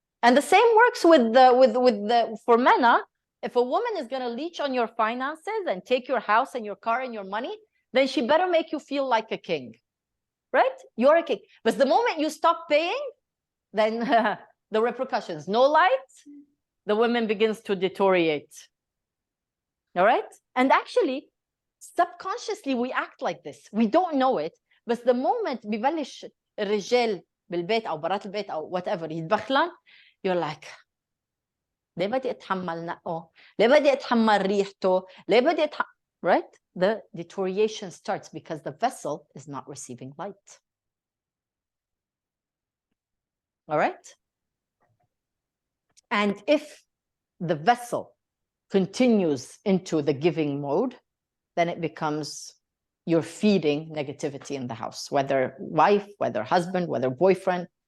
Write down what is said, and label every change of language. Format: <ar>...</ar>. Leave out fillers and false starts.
<en>And the same works with the for men. If a woman is going to leech on your finances and take your house and your car and your money, then she better make you feel like a king, right? You're a king. But the moment you stop paying, then the repercussions. No light, the woman begins to deteriorate. All right? And actually, subconsciously, we act like this. We don't know it. But the moment</en> <ar>ببلش الرجال بالبيت أو برات البيت أو</ar> <en>whatever</en> <ar>يتبخلن,</ar> <en>you're like,</en> <ar>ليه بدي أتحمل نقه؟ ليه بدي أتحمل ريحته؟ ليه بدي أتحمل...</ar> <en>Right? The deterioration starts because the vessel is not receiving light. All right? And if the vessel continues into the giving mode, then it becomes you're feeding negativity in the house, whether wife, whether husband, whether boyfriend.</en>